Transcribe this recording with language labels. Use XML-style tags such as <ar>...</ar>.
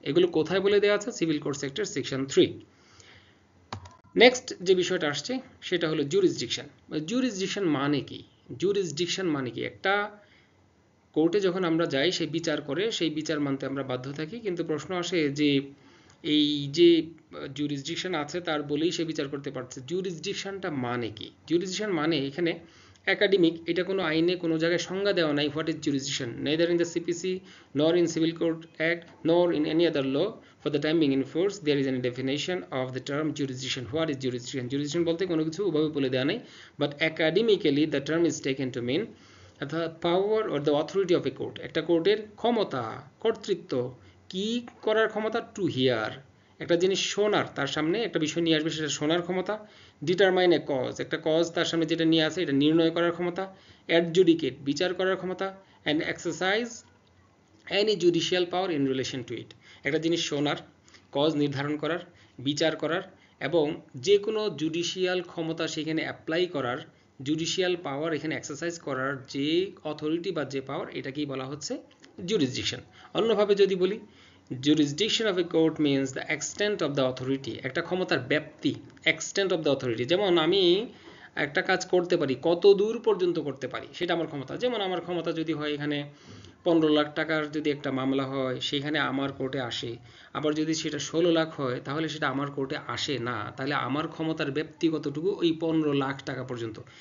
<bn>এগুলো কোথায় বলে দেওয়া আছে? Civil courts অ্যাক্টের section 3। নেক্সট যে বিষয়টা আসছে সেটা হলো জুরিসডিকশন। জুরিসডিকশন মানে কি? জুরিসডিকশন মানে কি? একটা কোর্টে যখন আমরা যাই, সেই বিচার করে, সেই বিচার মানতে আমরা বাধ্য থাকি, কিন্তু প্রশ্ন আসে যে এই যে জুরিসডিকশন আছে তার বলেই সে বিচার করতে পারছে, জুরিসডিকশনটা মানে কি? জুরিসডিকশন মানে এখানে একাডেমিক, এটা কোনো আইনে কোনো জায়গায় সংজ্ঞা দেওয়া নাই</bn> <en>What is jurisdiction, neither in the CPC nor in Civil Court Act nor in any other law for the time being in force there is any definition of the term jurisdiction. What is jurisdiction?</en> <bn>Jurisdiction বলতে কোনো কিছু ওভাবে বলে দেওয়া নেই,</bn> <en>but academically the term is taken to mean the power or the authority of a court,</en> <bn>একটা কোর্টের ক্ষমতা, কর্তৃত্ব, কি করার ক্ষমতা?</bn> <en>to hear,</en> <bn>একটা জিনিস শোনার, তার সামনে একটা বিষয় নিয়ে আসবে সেটা শোনার ক্ষমতা।</bn> <en>determine a cause,</en> <bn>একটা কজ তার সামনে যেটা নিয়ে আসে এটা নির্ণয় করার ক্ষমতা। অ্যাডজুডিকেট, বিচার করার ক্ষমতা।</bn> <en>and exercise any judicial power in relation to it,</en> <bn>একটা জিনিস শোনার, কজ নির্ধারণ করার, বিচার করার এবং যে কোনো জুডিশিয়াল ক্ষমতা সেখানে অ্যাপ্লাই করার, জুডিশিয়াল পাওয়ার এখানে এক্সারসাইজ করার যে অথরিটি বা যে পাওয়ার, এটাকেই বলা হচ্ছে জুরিসডিকশন।</bn> <en>অন্যভাবে যদি বলি, jurisdiction of a court means the extent of the authority,</en> <bn>একটা ক্ষমতার ব্যাপ্তি,</bn> <en>extent of the authority।</en> <bn>যেমন আমি একটা কাজ করতে পারি, কত দূর পর্যন্ত করতে পারি সেটা আমার ক্ষমতা। যেমন আমার ক্ষমতা যদি হয় এখানে 15 লাখ টাকার যদি একটা মামলা হয় সেখানে আমার কোর্টে আসে, আবার যদি সেটা 16 লাখ হয় তাহলে সেটা আমার কোর্টে আসে না। তাহলে আমার ক্ষমতার ব্যাপ্তি কতটুকু? ওই 15 লাখ টাকা পর্যন্ত।</bn>